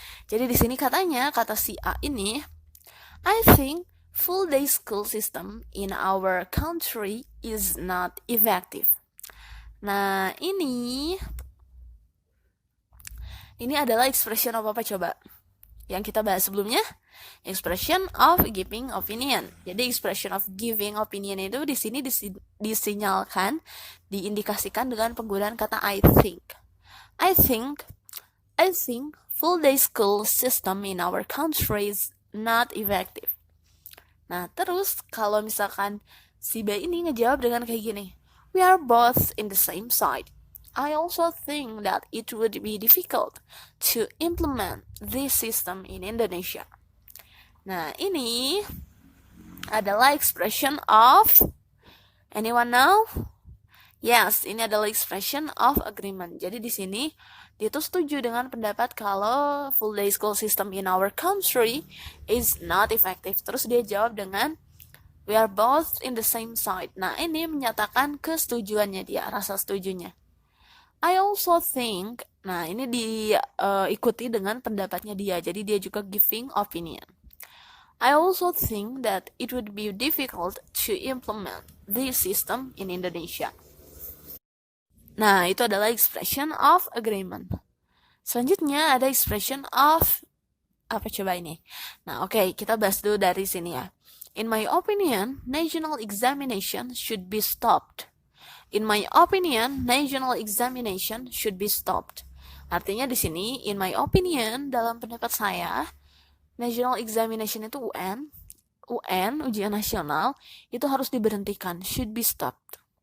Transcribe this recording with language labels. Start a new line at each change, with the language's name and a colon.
Indonesian: Jadi di sini katanya, kata si A ini,
English: I think full day school system in our country is not effective.
Indonesian: Nah, ini adalah
English: expression of
Indonesian: apa coba? Yang kita bahas sebelumnya,
English: expression of giving opinion.
Indonesian: Jadi
English: expression of giving opinion
Indonesian: itu di sini disinyalkan, diindikasikan dengan penggunaan kata
English: I think. I think full day school system in our country is not effective.
Indonesian: Nah, terus kalau misalkan si B ini ngejawab dengan kayak gini,
English: we are both in the same side. I also think that it would be difficult to implement this system in Indonesia.
Indonesian: Nah, ini adalah
English: expression of, anyone know? Yes,
Indonesian: ini adalah
English: expression of agreement.
Indonesian: Jadi di sini dia tuh setuju dengan pendapat kalau
English: full day school system in our country is not effective.
Indonesian: Terus dia jawab dengan
English: we are both in the same side.
Indonesian: Nah, ini menyatakan kesetujuannya dia, rasa setujunya.
English: I also think,
Indonesian: nah ini diikuti dengan pendapatnya dia, jadi dia juga
English: giving opinion. I also think that it would be difficult to implement this system in Indonesia.
Indonesian: Nah, itu adalah
English: expression of agreement.
Indonesian: Selanjutnya ada
English: expression of,
Indonesian: apa coba ini? Nah, oke, kita bahas dulu dari sini ya.
English: In my opinion, national examination should be stopped. In my opinion, national examination should be stopped.
Indonesian: Artinya di sini,
English: in my opinion,
Indonesian: dalam pendapat saya,
English: national examination
Indonesian: itu UN, ujian nasional, itu harus diberhentikan,
English: should be stopped.